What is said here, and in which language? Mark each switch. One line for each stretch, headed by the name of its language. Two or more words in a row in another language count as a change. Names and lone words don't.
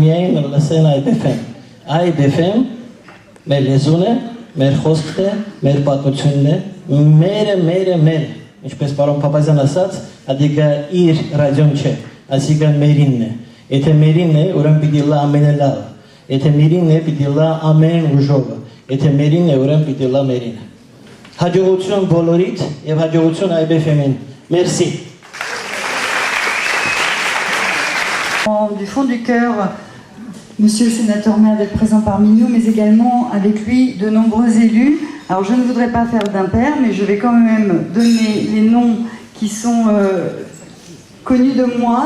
Armenian: միայն լսեն IBFM։ IBFM մեր լեզուն է, մեր խոսքն է, մեր պատմությունն է, մերը, ինչպես պարոն Փափազյան ասաց, ադիգա իր ռադիոն չէ, ասիգա մերինն է։ Եթե մերինն է, ուրեմն պիտի լա ամենալավ։ Եթե մերինն է, պիտի լա ամեն ուժովը։ Եթե մերինն է, ուրեմն պիտի լա մերինը։ Հաջողություն բոլորիդ եւ հաջողություն IBFM-ին։ Merci.
French: Du fond du cœur, Monsieur le sénateur maire d'être présent parmi nous, mais également avec lui de nombreux élus. Alors je ne voudrais pas faire d'impair, mais je vais quand même donner les noms qui sont connus de moi.